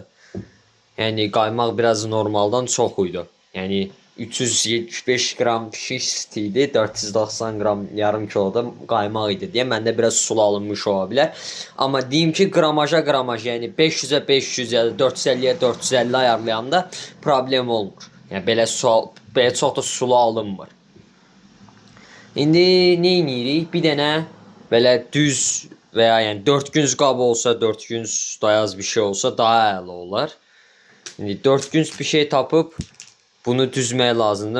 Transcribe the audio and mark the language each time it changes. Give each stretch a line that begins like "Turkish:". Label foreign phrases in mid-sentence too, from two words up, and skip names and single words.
Turkish: Yani kaymak biraz normaldan çok uydu. Yani 375 gram pişmiş sütüydü, 490 gram yarım kiloda kaymak idi diye bende biraz sulu alınmış olabilir. Ama diyeyim ki gramaj yani 500'e 500 ya da 450'ye 450 ayarlayanda problem olmur.
Azerbaijani: Yəni belə çox da sulu alınmır. İndi nə edirik? Bir dənə belə düz veya yəni 4 günc qab olsa, 4 günc dayaz bir şey olsa daha əla olar. İndi 4 günc bir şey tapıb bunu düzməyə lazımdır.